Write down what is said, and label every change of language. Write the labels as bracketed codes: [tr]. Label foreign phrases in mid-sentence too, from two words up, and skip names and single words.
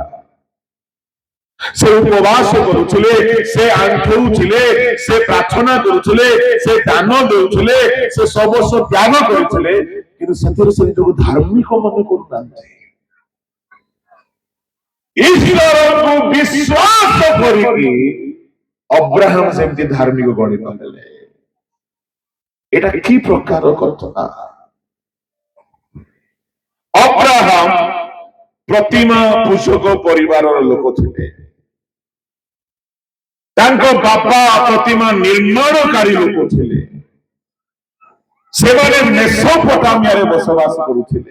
[or] ସେ ଉପବାସ କରୁଥିଲେ, ସେ ଆଣ୍ଠଉଥିଲେ, ସେ ପ୍ରାର୍ଥନା କରୁଥିଲେ, ସେ ଦାନ ଦେଉଥିଲେ, ସେ ସର୍ବସ୍ୱ ତ୍ୟାଗ କରୁଥିଲେ, କିନ୍ତୁ ସେଥିରେ ସେ ନିଜକୁ ଧାର୍ମିକ ମନେ କରୁନାହାନ୍ତି। ଈଶ୍ୱରଙ୍କୁ ବିଶ୍ୱାସ କରିକି ଅବ୍ରାହମ ଯେମିତି ଧାର୍ମିକ ଗଣିତ ହେଲେ। ଏଟା କି ପ୍ରକାର କଥା? ଅବ୍ରାହମ ପ୍ରତିମା ପୂଜକ ପରିବାରର ଲୋକ ଥିଲେ। ତାଙ୍କ ବାପା ପ୍ରତିମା ନିର୍ମାଣକାରୀ ଲୋକ ଥିଲେ। ସେମାନେ ମେସୋପୋଟାମିଆରେ ବସବାସ କରୁଥିଲେ।